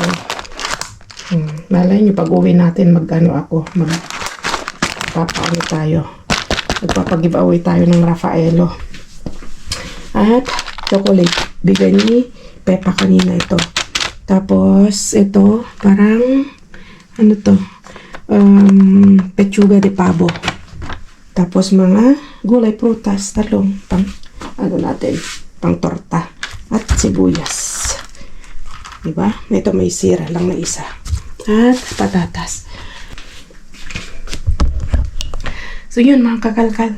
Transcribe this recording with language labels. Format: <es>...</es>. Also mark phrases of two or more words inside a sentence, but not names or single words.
<tl>Malay nyo, pag uwi natin, magpapag-giveaway tayo ng Raffaello. At chocolate, bigay ni Pepa kanina ito. Tapos, ito, parang, ano to,</tl> <es>pechuga de pavo.</es> <tl>Tapos, mga gulay, prutas, talong, pang, ano natin, pang torta. At sibuyas. Diba? Ito may sira lang na isa. At patatas. So, yun mga kakalkal.</tl>